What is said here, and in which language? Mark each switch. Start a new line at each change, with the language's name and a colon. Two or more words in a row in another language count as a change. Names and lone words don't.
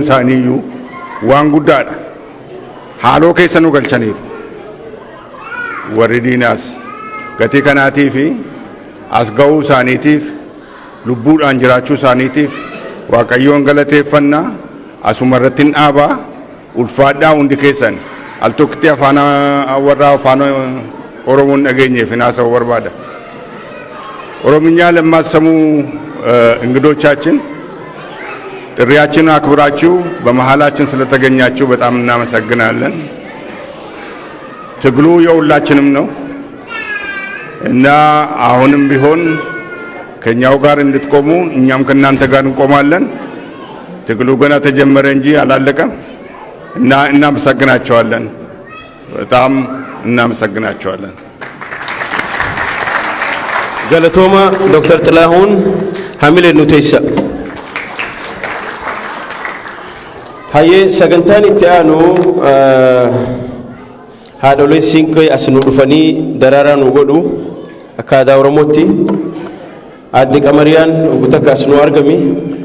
Oromo: isaaniiyyuu waan guddaadha haaloo keessa nu galchaniiru warri diinaas gatii kanaatiif as ga'uu isaaniitiif lubbuudhaan jiraachuu isaaniitiif waaqayyoon galateeffannaa asuma irratti hin dhaabaa ulfaadhaa hundi keessan al tokkitti afaan warraa afaan oromoon dhageenyeef haasa'uu barbaada
Amharic: ኦሮምኛ ለማትሰሙ እንግዶቻችን ጥሪያችንን አክብራችሁ በመሃላችን ስለተገኛችሁ በጣም እናመሰግናለን። ትግሉ የሁላችንም ነው እና አሁንም ቢሆን ከኛው ጋር እንድትቆሙ እኛም ከናንተ ጋር እንቆማለን። ትግሉ ገና ተጀመረ እንጂ አላለቀም እና እናመሰግናችኋለን። በጣም እናመሰግናችኋለን።
Oromo: galatooma Dr. Tilahun Hamile Nutesa haye sagantaan itti aanu haadholee siinqee as nu dhufanii daraaraa nu godhu akka aadaa Oromootti aadde Qamariyaan guutakka as